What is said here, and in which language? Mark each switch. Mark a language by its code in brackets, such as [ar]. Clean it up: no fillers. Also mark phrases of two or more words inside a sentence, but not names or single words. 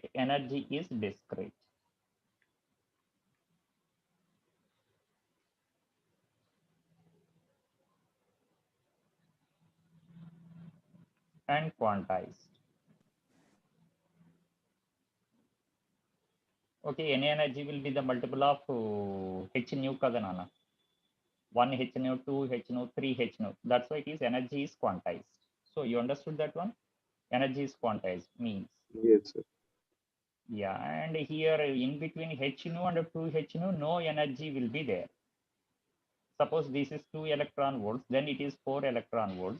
[en] Energy is discrete. And quantized. Okay, any energy will be the multiple of h nu [te] kada nana. [en] 1 h nu, 2 h nu, 3 h nu. That's why it is energy is quantized. So you understood that one? Energy is quantized means. Yes, sir. Yeah, and here in between h nu and 2 h nu, no energy will be there. Suppose this is 2 electron volts, then it is 4 electron volts.